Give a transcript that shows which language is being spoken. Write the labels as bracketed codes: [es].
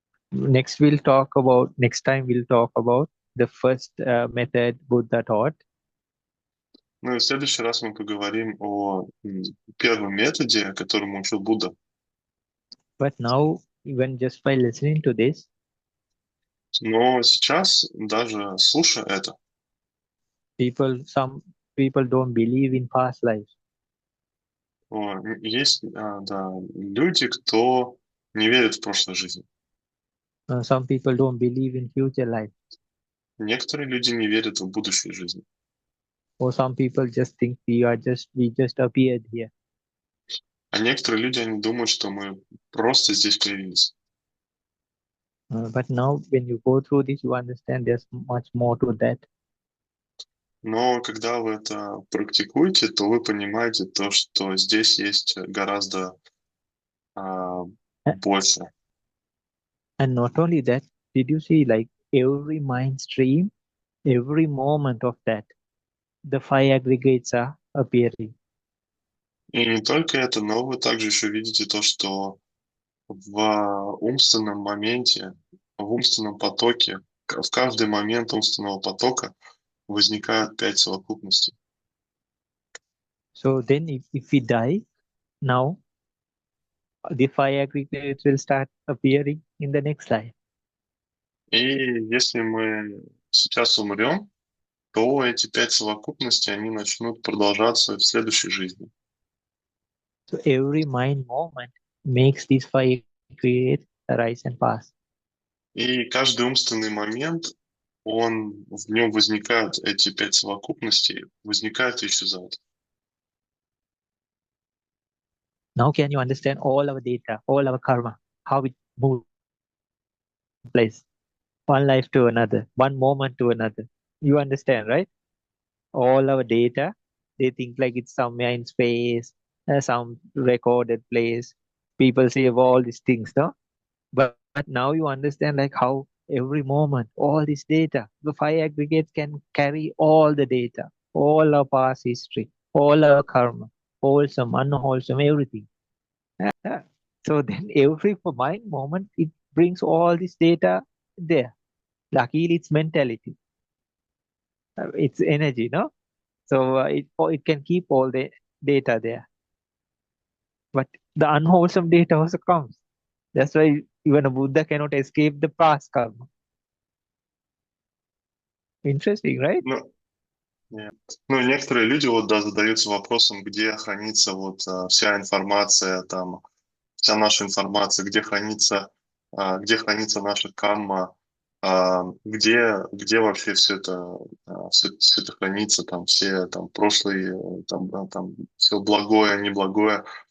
[en] Next time we'll talk about the first method Buddha taught. [ru] Ну и в следующий раз мы поговорим о первом методе, которому учил Будда. [en] But now, even just by listening to this, [ru] Но сейчас, даже слушая это, [en] some people don't believe in past lives. [ru] есть да, люди, кто не верит в прошлой жизни. [en] Some people don't believe in future life. [ru] Некоторые люди не верят в будущей жизни. [en] Or some people just think we just appeared here. [ru] А некоторые люди, они думают, что мы просто здесь появились. [en] But now, when you go through this, you understand there's much more to that. [ru] Но когда вы это практикуете, то вы понимаете то, что здесь есть гораздо больше. [en] And not only that, did you see like every mind stream, every moment of that, the five aggregates are appearing. [ru] И не только это, но вы также еще видите то, что в умственном моменте, в умственном потоке, в каждый момент умственного потока возникают 5 совокупностей. [en] So then if we die now, the five aggregates will start appearing in the next life. [ru] И если мы сейчас умрем, то эти 5 совокупностей, они начнут продолжаться в следующей жизни. [en] So every mind moment makes these five aggregates arise and pass. [ru] И каждый умственный момент, в нем возникают эти 5 совокупностей, возникают и исчезают. [en] Now can you understand all our data, all our karma, how it moves place, one life to another, one moment to another? You understand, right? All our data, they think like it's somewhere in space, some recorded place. People say of all these things, no? But now you understand like how every moment, all this data, the five aggregates can carry all the data, all our past history, all our karma, wholesome, unwholesome, everything. So then every mind moment, it brings all this data there. Luckily, it's mentality. It's energy, no? So it can keep all the data there. But the unwholesome data also comes. That's why even a Buddha cannot escape the past karma. Interesting, right? [ru] Ну, нет. Ну, некоторые люди задаются вопросом, где хранится вся информация, вся наша информация, где хранится наша камма, где вообще все это хранится, все прошлые, все благое, неблагое.